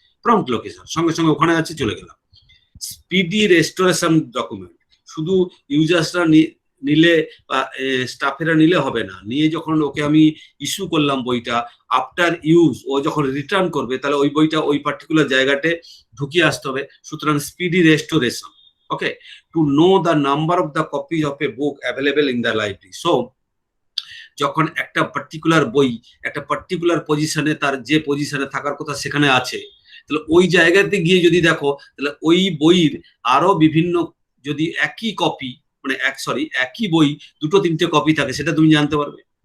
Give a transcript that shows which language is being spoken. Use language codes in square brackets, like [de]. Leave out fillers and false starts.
[bn] Prompt location সঙ্গে সঙ্গে ওখানে আছে, চলে গেলাম। স্পিডি রেস্টোরেশন ডকুমেন্ট, শুধু ইউজার্সরা নিলে বা স্টাফেরা নিলে হবে না, নিয়ে যখন ওকে আমি ইস্যু করলাম বইটা, আফটার ইউজ ও যখন রিটার্ন করবে তাহলে ওই বইটা ওই পার্টিকুলার জায়গাতে ঢুকিয়ে আসতে হবে। সুতরাং speedy restoration. [en] Okay, to know the number of the copies of a book available in the library. [bn] So যখন একটা পার্টিকুলার বই একটা পার্টিকুলার পজিশনে, তার যে পজিশনে থাকার কথা সেখানে আছে, তাহলে ওই জায়গাতে গিয়ে যদি দেখো, তাহলে ওই বইয়ের আরো বিভিন্ন, যদি একই কপি মানে একই বই 2-3টে কপি থাকে, সেটা তুমি জানতে পারবে।